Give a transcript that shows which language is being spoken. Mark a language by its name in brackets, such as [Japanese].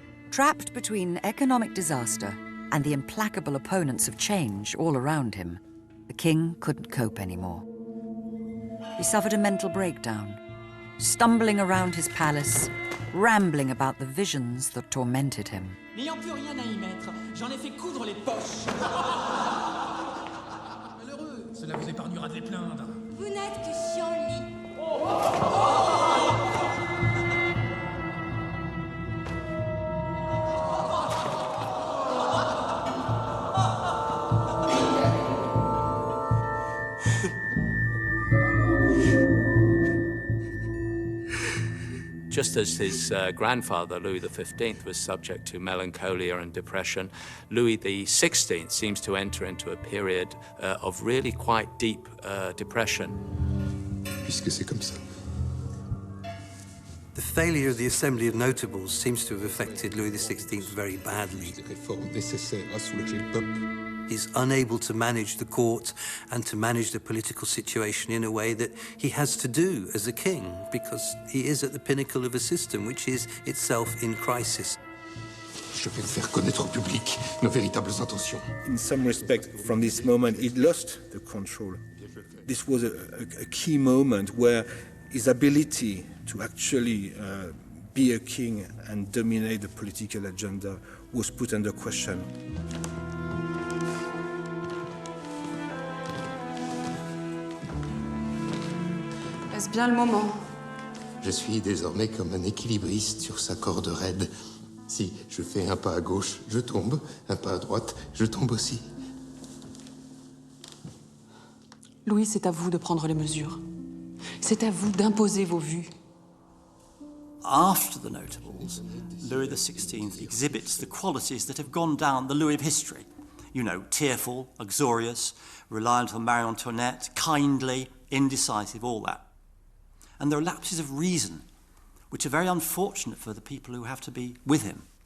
[English] Trapped between economic disaster and the implacable opponents of change all around him, the king couldn't cope anymore. He suffered a mental breakdown, stumbling around his palace, rambling about the visions that tormented him. [French] N'ayant plus rien à y mettre, j'en ai fait coudre les poches. Malheureux, cela vous épargnera de les plaindre. Vous n'êtes que chiant-lit. [English] Just as his grandfather, Louis XV, was subject to melancholia and depression, Louis XVI seems to enter into a period of really quite deep depression. [French] Puisque c'est comme ça. [English] The failure of the Assembly of Notables seems to have affected Louis XVI very badly. [French] Des réformes nécessaires à soulager le peuple. [English] He's unable to manage the court and to manage the political situation in a way that he has to do as a king, because he is at the pinnacle of a system which is itself in crisis. [French] Je vais faire connaître au public nos véritables intentions. [English] In some respect, from this moment, he lost the control. This was a key moment where his ability to actually be a king and dominate the political agenda was put under question. [French] Est-ce bien le moment? Je suis désormais comme un équilibriste sur sa corde raide. Si je fais un pas à gauche, je tombe. Un pas à droite, je tombe aussi. Louis, c'est à vous de prendre les mesures. C'est à vous d'imposer vos vues. [English] After the Notables, Louis XVI exhibits the qualities that have gone down the Louis of history. You know, tearful, uxorious, reliant on Marie Antoinette, kindly, indecisive, all that. And there are lapses of reason, which are very unfortunate for the people who have to be with him.